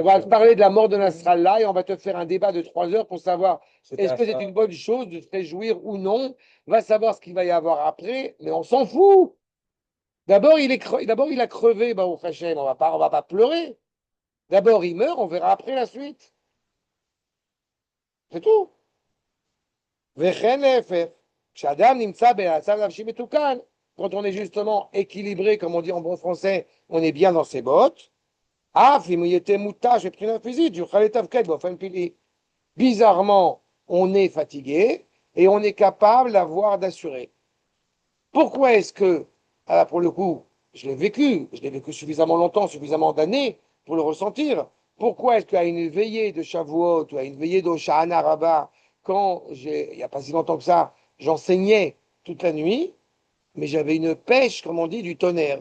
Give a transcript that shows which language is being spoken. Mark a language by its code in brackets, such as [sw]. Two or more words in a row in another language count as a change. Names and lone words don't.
[fr] On va te parler de la mort de Nasrallah et on va te faire un débat de 3 heures pour savoir est-ce que c'est une bonne chose de se réjouir ou non. Va savoir ce qu'il va y avoir après, mais on s'en fout. D'abord, il a crevé, bah, au Hachem, on va pas pleurer. D'abord, il meurt, on verra après la suite. C'est tout. [he] וכן להפך, כשאדם נמצא במצב נפשי מתוקן, [fr] quand on est justement équilibré, comme on dit en bon français, on est bien dans ses bottes, [he] אף אם הוא יהיה מותש מבחינה פיזית, יוכל לתפקד באופן פלאי. [fr] Bizarrement, on est fatigué et on est capable d'avoir d'assurer. Pourquoi est-ce que, ah, pour le coup, je l'ai vécu suffisamment longtemps, suffisamment d'années pour le ressentir. Pourquoi est-ce qu'à une veillée de Shavuot ou à une veillée d'Hoshana Rabbah, quand il n'y a pas si longtemps que ça, j'enseignais toute la nuit, mais j'avais une pêche, comme on dit, du tonnerre.